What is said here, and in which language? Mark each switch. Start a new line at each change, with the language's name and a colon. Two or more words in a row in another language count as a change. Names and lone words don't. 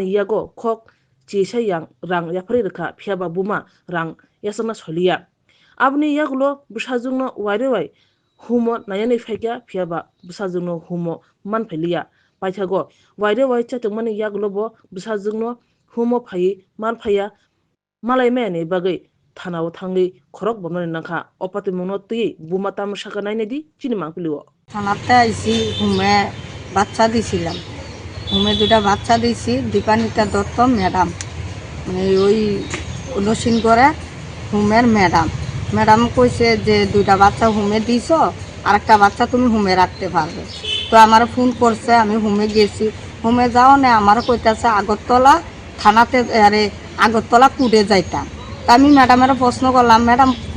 Kok Borok: Yago Kok Chisa Yang Rang Yapri Rika Piaba Buma Rang Yasama Solia Abni Yagulo Busazungno Wairewai Humo Nayani Fekya Piaba Busazungno Humo Manpelia Paithago Wairewai Chatumani Yagulobo Busazungno Humo Pai Malpaya Malai Mene Bagai Thanao Thangi Khorok Bomani Nangkha Opati Mono Tui Bumatam Shakanai Nedi Chinimang Pilio
Bangla: থানাতে আইসি হোমে বাচ্চা দিছিলাম হোমে দুটা বাচ্চা দিছি দীপানিতা দত্ত ম্যাডাম মানে ওই নসীন করে হোমের ম্যাডাম কইছে যে দুইটা বাচ্চা হোমে দিছ আর একটা বাচ্চা তুমি হোমে রাখতে পারবে তো আমার ফোন করছে আমি হোমে গেছি হোমে যাও না আমার কইতাছে আগরতলা থানাতে আরে আগরতলা কুড়ে যাইতাম তা আমি ম্যাডামের প্রশ্ন করলাম ম্যাডাম